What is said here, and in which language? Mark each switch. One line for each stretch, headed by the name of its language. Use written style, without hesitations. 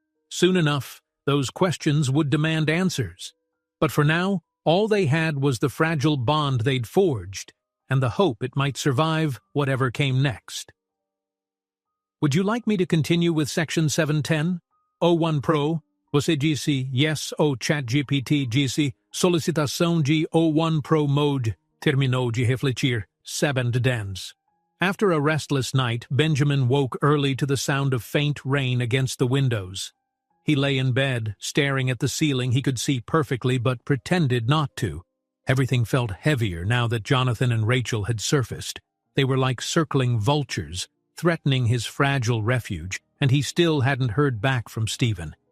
English: Soon enough, those questions would demand answers. But for now, all they had was the fragile bond they'd forged, and the hope it might survive whatever came next. Would you like me to continue with Section 710?
Portuguese: O1 Pro, você disse
English: yes
Portuguese: ao ChatGPT disse solicitação de O1 Pro Mode, terminou de refletir, 710.
English: After a restless night, Benjamin woke early to the sound of faint rain against the windows. He lay in bed, staring at the ceiling he could see perfectly but pretended not to. Everything felt heavier now that Jonathan and Rachel had surfaced. They were like circling vultures, threatening his fragile refuge, and he still hadn't heard back from Stephen.